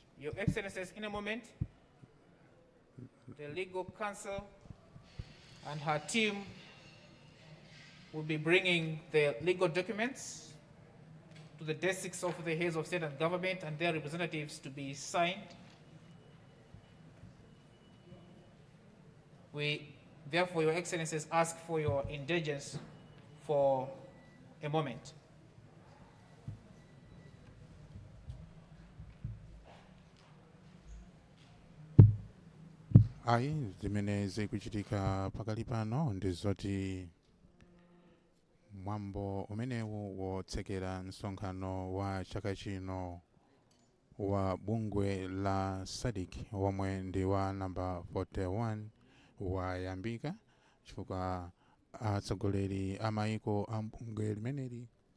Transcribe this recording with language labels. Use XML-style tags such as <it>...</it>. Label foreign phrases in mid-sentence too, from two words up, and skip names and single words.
<en>Your Excellencies, in a moment, the legal counsel and her team will be bringing the legal documents to the desks of the heads of state and government and their representatives to be signed. We, therefore, Your Excellencies, ask for your indulgence for a moment.</en> <ny>ayi zimene zikuchitika pakali pano ndizoti mwambo umenewu wotsekera msonkhano wa chaka chino wa bungwe la SADC womwe ndi wa namba 41 wayambika chifukwa atsogoleri amaiko a bungwe limeneli</ny>